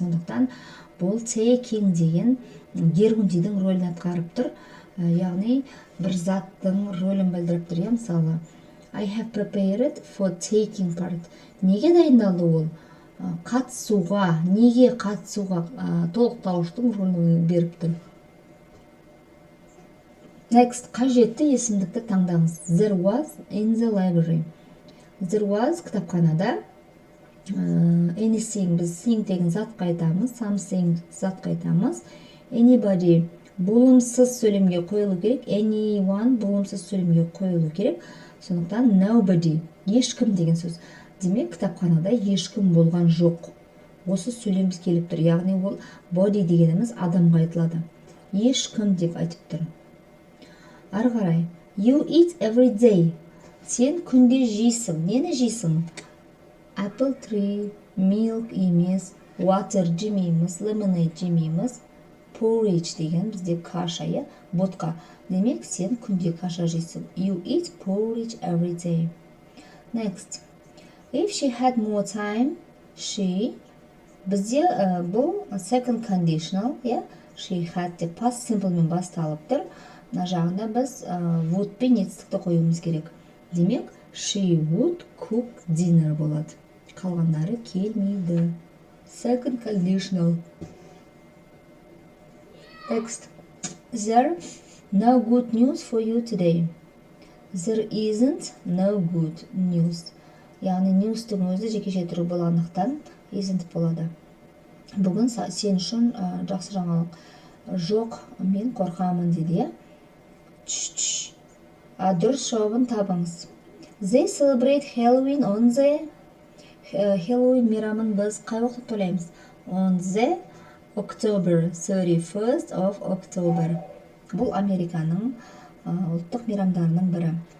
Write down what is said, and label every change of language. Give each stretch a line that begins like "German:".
Kazakh: Сондықтан бұл taking деген гергундидің рөлін атқарып тұр, яғни бір заттың рөлін білдіріп тұр. Мысалы,
English: I have prepared for taking part.
Kazakh: Неге дайындалды ол? Қатысуға, неге қатысуға толықтауыштың рөлін беріп тұр. Next, қажетті есімдікті таңдаңыз.
English: There was in the library. There was
Kazakh: кітапханада. Anything, біз thing деген затқа айтамыз, something затқа айтамыз. Anybody болымсыз сөйлемге қойылу керек. Anyone болымсыз сөйлемге қойылу керек. Сондықтан nobody, ешкім деген сөз. Демек, кітапханада ешкім болған жоқ. Осы сөйлеміміз келіп тұр. Яғни ол body дегеніміз адамға айтылады. Ешкім деп айтып тұр. Ары қарай.
English: You eat every day.
Kazakh: Сен күнде жейсің. Нені жейсің? Apple tree, milk емес, water жемейміз, lemonade жемейміз, porridge деген бізде каша, ботқа. Демек, сен күнде каша жейсің.
English: You eat porridge every day. Next. If she had more time, she.
Kazakh: Бізде бұл second conditional, she had деп past simple мен басталып тұр. Мына жағында біз would пен етістікті қоюымыз керек.
English: Демек, she would cook dinner
Kazakh: болады. Қалғандары келмейді. Second conditional.
English: Next. There no good news for you today. There isn't no good news.
Kazakh: Яғни news'тың өзі жекеше түрі болғандықтан isn't болады. Бүгін сен үшін жақсы жаңалық жоқ, мен қорқамын деді. Дұрыс жауабын табыңыз.
English: They celebrate Halloween on the Halloween
Kazakh: мейрамын біз қай уақытта тойлаймыз?
English: On the October, 31st of October.
Kazakh: Бұл Американың ұлттық мейрамдарының бірі.